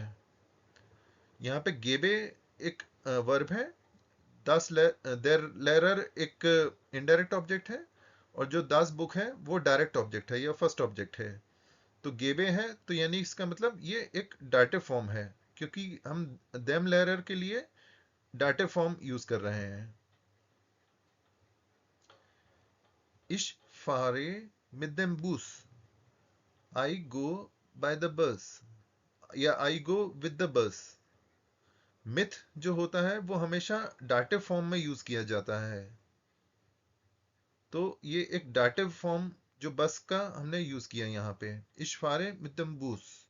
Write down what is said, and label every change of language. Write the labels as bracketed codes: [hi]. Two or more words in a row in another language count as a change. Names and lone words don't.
[hi] यहाँ पे गेबे एक वर्ब है, [de] das der Lehrer [hi] एक [en] indirect object [hi] है, और जो [de] das Buch [hi] है वो [en] direct object [hi] है या [en] first object [hi] है। तो गेबे है तो यानी इसका मतलब ये एक [en] dative form [hi] है क्योंकि हम [de] dem Lehrer [hi] के लिए [en] dative form [hi] यूज कर रहे हैं। [de] Ich fahre mit dem Bus, [en] I go by the bus या I go with the bus. [hi] मिथ जो होता है वो हमेशा [en] dative form [hi] में यूज किया जाता है, तो ये एक [en] dative form [hi] जो बस का हमने यूज किया यहाँ पे, [de] ich fahre mit dem Bus.